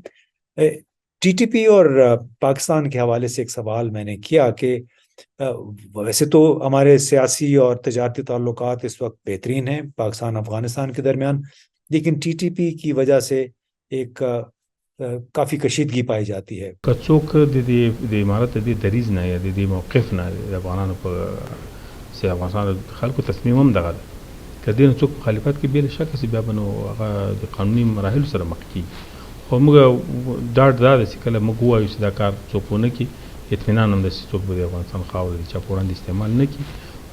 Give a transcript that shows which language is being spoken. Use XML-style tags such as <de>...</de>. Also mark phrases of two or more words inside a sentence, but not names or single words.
<ur>ٹی ٹی پی اور پاکستان کے حوالے سے ایک سوال میں نے کیا کہ ویسے تو ہمارے سیاسی اور تجارتی تعلقات اس وقت بہترین ہیں پاکستان افغانستان کے درمیان، لیکن ٹی ٹی پی کی وجہ سے ایک کافی کشیدگی پائی جاتی ہے.</ur> <ps>که څوک د امارت د دې دریځ نه یا د دې موقف نه د افغانانو په سي افغانستان د خلکو تصمیم هم دغه ده، که دې نه څوک مخالفت کوي بې شکه چې بیا به نو هغه د قانوني مراحلو سره مخ کېږي. خو موږ ډاډ دا ده چې کله موږ ووایو چې دا کار څوک ونه کړي، اطمینان هم ده چې څوک به د افغانستان خاوره د چا په وړاندې استعمال نه کړي.</ps>